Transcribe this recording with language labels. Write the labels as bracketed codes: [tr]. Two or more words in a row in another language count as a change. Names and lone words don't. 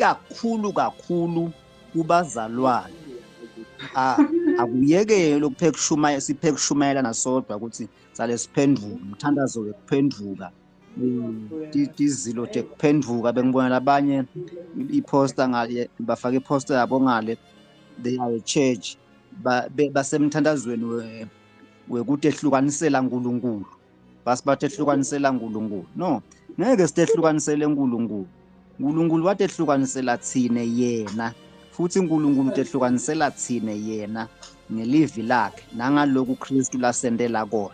[ss] Ikakhulu kubazalwane akuyekele siphe kushumayela nasodwa ukuthi sale siphenduka umthandazo wekuphenduka izilo tekuphenduka. Bengibona labanye iposter ngale bafaka iposter yabo ngale, [en] they are a church [ss] basemthandazweni wekuthi ehlukanisela uNkulunkulu, basibathe ehlukanisela uNkulunkulu. No, ngeke sitehlukanisele uNkulunkulu. uNkulunkulu wathi ehlukanisela thine yena, futhi uNkulunkulu utehlukanisela thine yena ngelivi lakhe nangaloku uKristu lasendela kona.